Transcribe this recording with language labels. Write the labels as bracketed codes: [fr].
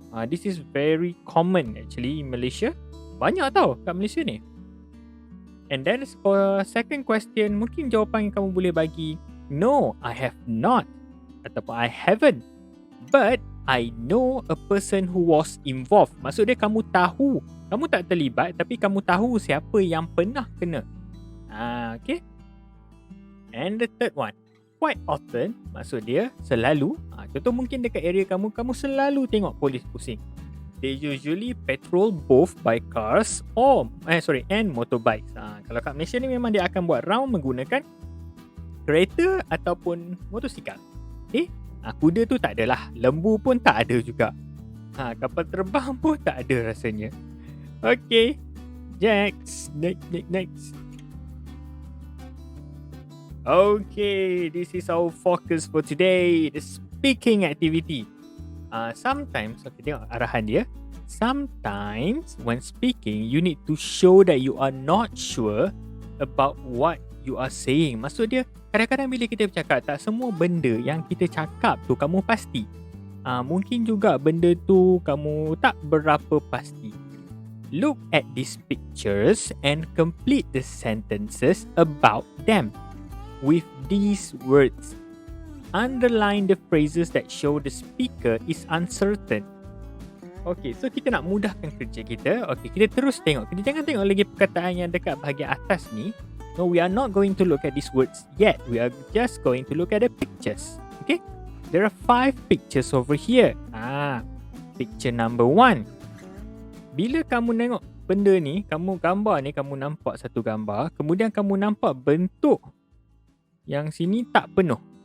[en] This is very common actually in Malaysia. [ms] Banyak tau kat Malaysia ni. [en] And then for second question, [ms] mungkin jawapan yang kamu boleh bagi, [en] no, I have not, ataupun I haven't, but I know a person who was involved. [ms] Maksud dia kamu tahu, kamu tak terlibat tapi kamu tahu siapa yang pernah kena. Okay. [en] And the third one, quite often, [ms] maksud dia selalu. Contoh mungkin dekat area kamu selalu tengok polis pusing. [en] They usually patrol both by cars and motorbikes. [ms] Kalau kat Malaysia ni memang dia akan buat round menggunakan kereta ataupun motosikal. Kuda tu tak adalah. Lembu pun tak ada juga. Kapal terbang pun tak ada rasanya. Okay. [en] Next. Okay, this is our focus for today. The speaking activity. Sometimes, okay, [ms] tengok arahan dia. [en] Sometimes when speaking, you need to show that you are not sure about what you are saying. [ms] Maksud dia, kadang-kadang bila kita bercakap, tak semua benda yang kita cakap tu kamu pasti. Mungkin juga benda tu kamu tak berapa pasti. [en] Look at these pictures and complete the sentences about them with these words. Underline the phrases that show the speaker is uncertain. Okay, so [ms] kita nak mudahkan kerja kita. Okay, kita terus tengok. Kita jangan tengok lagi perkataan yang dekat bahagian atas ni. [en] No, we are not going to look at these words yet. We are just going to look at the pictures. Okay, there are 5 pictures over here. Picture number 1. [ms] Bila kamu tengok benda ni, kamu gambar ni, kamu nampak satu gambar, kemudian kamu nampak bentuk yang sini tak penuh.